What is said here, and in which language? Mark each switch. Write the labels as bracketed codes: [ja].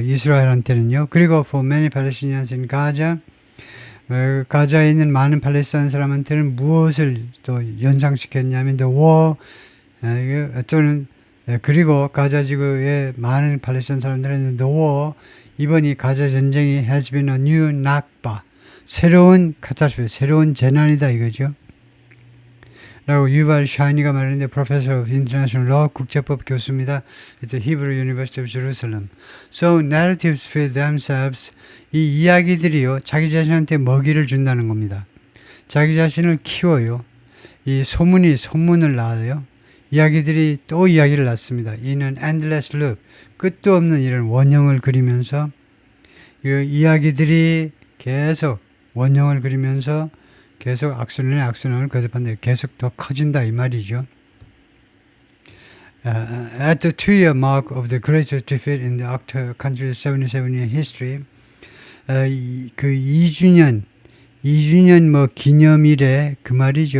[ko] 이스라엘한테는요. 그리고 [en] for many Palestinians in Gaza, [ko] 가자에 있는 많은 팔레스타인 사람한테는 무엇을 또 연상시켰냐면 [en] the war, [ko] 또는 그리고 가자 지구의 많은 팔레스타인 사람들은 the war, 이번 이 가자 전쟁이 [en] has been a new nakba, [ko] 새로운 카타스트로피, 새로운 재난이다 이거죠. 라고 유발 샤이니가 말했는데 [en] Professor of International Law, [ko] 국제법 교수입니다. [en] at the Hebrew University of Jerusalem. So narratives feed themselves. [ko] 이 이야기들이요, 자기 자신한테 먹이를 준다는 겁니다. 자기 자신을 키워요. 이 소문을 낳아요. 이야기들이 또 이야기를 낳습니다. 이는 [en] endless loop, [ko] 끝도 없는 이런 원형을 그리면서 이 이야기들이 계속 원형을 그리면서 계속 악순환을 거듭한다. 계속 더 커진다 이 말이죠. [en] At the 2-year mark of the greatest defeat in the country's 77-year history, [ko] 그 2주년 뭐 기념일에 그 말이죠.